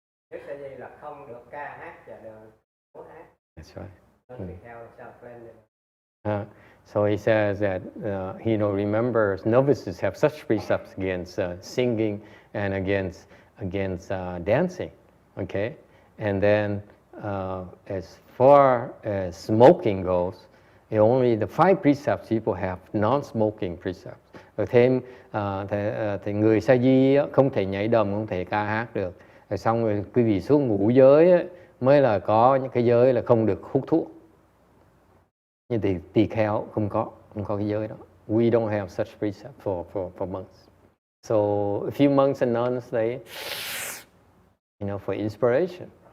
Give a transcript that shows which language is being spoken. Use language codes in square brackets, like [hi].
[vi] Giới sa di là không được ca hát và được múa hát. [en] That's right. [vi] Tùy theo self-blended. [en] So he says that he remembers novices have such precepts against singing and against dancing, okay? And then as far as smoking goes, only the 5 precepts people have non-smoking precepts. [vi] Rồi thêm thì người sa di không thể nhảy đầm, không thể ca hát được. Rồi xong rồi quý vị xuống ngũ giới mới là có những cái giới là không được hút thuốc. Nhưng tỳ kheo không có cái giới đó. [en] We don't have such precept for monks. So a few monks and nuns, they, for inspiration.